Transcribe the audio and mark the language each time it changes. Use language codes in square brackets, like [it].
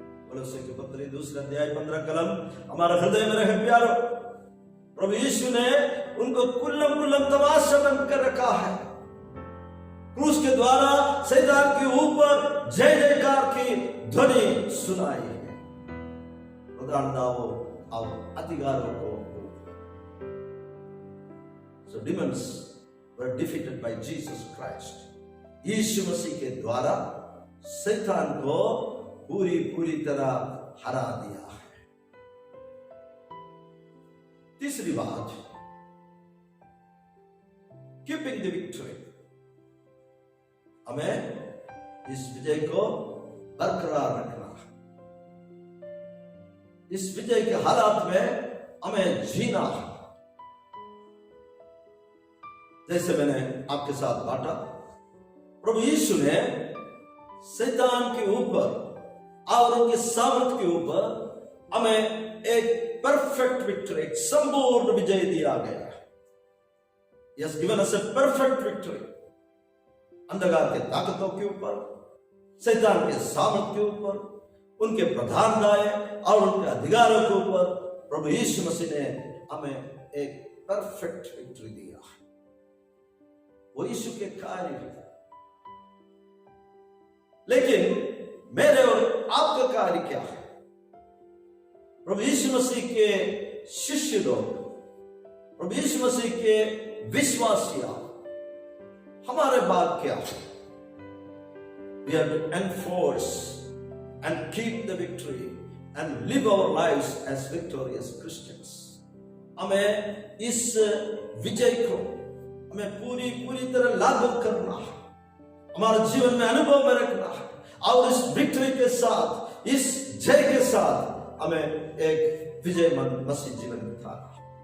[hi] कोलोसे की पत्री 2 अध्याय 15 कलम, हमारा हृदय में रहे प्यारो, प्रभु यीशु ने उनको कुल्लम कुल्लम तमाशा बनकर रखा है। क्रूस के द्वारा शैतान के ऊपर जय जयकार की ध्वनि सुनाई है। प्रधानताओं और अधिकारों को [en] So demons were defeated by Jesus Christ. [hi] यीशु मसीह के द्वारा शैतान को पूरी तरह हरा दिया है। तीसरी बात, [en] keeping the victory, [hi] हमें इस विजय को बरकरार रखना है। इस विजय के हालात में हमें जीना है। जैसे मैंने आपके साथ बांटा, प्रभु यीशु ने शैतान के ऊपर और उनके सामर्थ के ऊपर हमें एक परफेक्ट विक्ट्री, एक संपूर्ण विजय दिया गया। [en] He has given us a perfect victory। [hi] अंधकार के ताकतों के ऊपर, शैतान के सामर्थ के ऊपर, उनके प्रधानताएं और उनके अधिकारों के ऊपर प्रभु यीशु मसीह ने हमें एक परफेक्ट विक्ट्री दिया। वो यीशु के कार्य है। लेकिन मेरे और आपका कार्य क्या है? प्रभु यीशु मसीह के शिष्य लोग, प्रभु यीशु मसीह के विश्वासिया, हमारे भाग क्या है? [en] We have to enforce and keep the victory and live our lives as victorious Christians। [hi] हमें इस विजय को हमें पूरी तरह लागू करना है, हमारे जीवन में अनुभव में रखना है और इस विक्ट्री के साथ, इस जय के साथ हमें एक विजयमंद मसीह जीवन बिताना है।